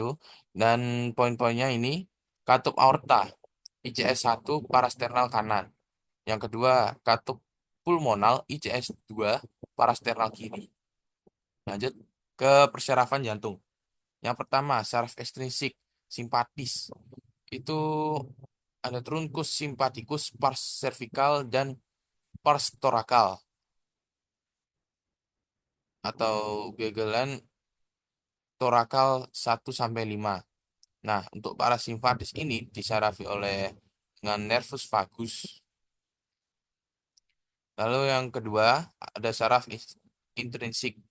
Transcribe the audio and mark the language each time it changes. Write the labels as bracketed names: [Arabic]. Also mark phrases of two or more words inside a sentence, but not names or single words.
[Indonesian] Dan poin-poinnya ini katup aorta ICS 1 parasternal kanan. Yang kedua katup pulmonal ICS 2 parasternal kiri. Lanjut ke persyarafan jantung. Yang pertama, saraf ekstrinsik simpatis. Itu ada [Latin] truncus simpaticus, pars cervical, [Indonesian] dan [Latin] pars thoracal. [Indonesian] Atau gegelan thoracal 1 sampai 5. Nah, untuk parasimpatis ini disarafi oleh dengan [Latin] nervus vagus. [Indonesian] Lalu yang kedua, ada saraf intrinsik.